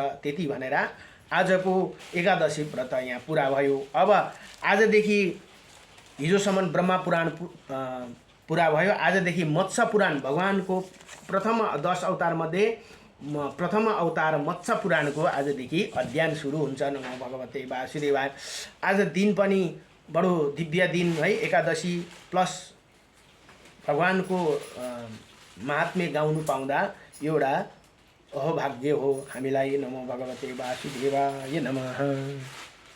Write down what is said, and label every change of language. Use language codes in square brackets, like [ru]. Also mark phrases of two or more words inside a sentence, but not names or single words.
[ne] त्यति भनेर आजको एकादशी व्रत यहाँ पुरा भयो। अब आजदेखि हिजोसम्म ब्रह्मा पुराण पुरा भयो। आजदेखि मत्स्य पुराण भगवानको प्रथम 10 अवतार मध्ये प्रथम अवतार मत्स्य पुराणको आजदेखि अध्ययन सुरु हुन्छ। [sa] नमो भगवते वासुदेवाय। [ne] आज दिन पनि बडो दिव्य दिन है, एकादशी प्लस भगवानको महात्म्य गाउनु पाउँदा एउटा अहोभाग्य हो हामीलाई। [sa] नमो भगवते वासुदेवाय नमः।